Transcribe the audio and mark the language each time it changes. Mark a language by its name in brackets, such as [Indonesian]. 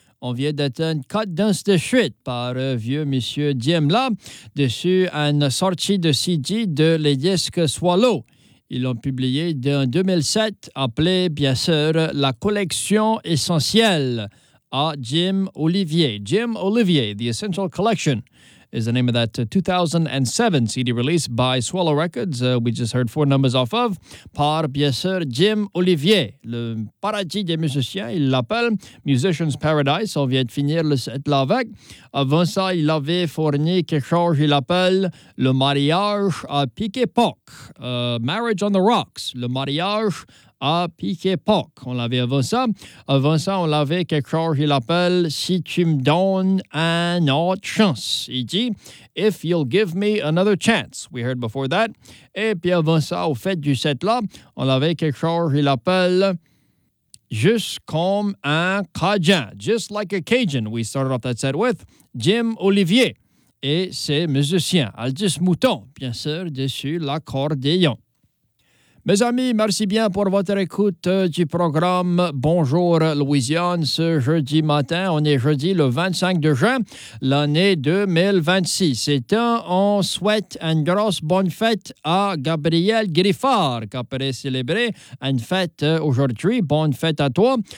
[French] On vient d'atteindre 4 danses de suite par vieux monsieur Jim là, dessus une sortie de CD de les disques Swallow. Ils l'ont publié en 2007, appelé bien sûr la collection essentielle à Jim Olivier. [English] Jim Olivier, The Essential Collection. Is the name of that 2007 CD release by Swallow Records. We just heard 4 numbers off of. [French] Par bien sûr Jim Olivier, le paradis des musiciens, il l'appelle Musician's Paradise. On vient de finir le set là avec. Avant ça, il avait fourni quelque chose, il l'appelle le mariage à Pique-Poc. [English] Marriage on the Rocks, [French] le mariage à Pique-Poc. On l'avait avant ça. Avant ça, on l'avait quelque chose, il appelle Si tu me donnes une autre chance. Il dit [English] If you'll give me another chance. We heard before that. [French] Et puis avant ça, au fait du set-là, on l'avait quelque chose, il appelle Juste comme un Cajun. [English] Just like a Cajun, we started off that set with Jim Olivier [French] et ses musiciens. Aldis Mouton, bien sûr, dessus l'accordéon. Mes amis, merci bien pour votre écoute du programme Bonjour Louisiane ce jeudi matin. On est jeudi le 25 de juin, l'année 2026. Et tant, on souhaite une grosse bonne fête à Gabriel Griffard qui a pu célébrer une fête aujourd'hui. Bonne fête à toi.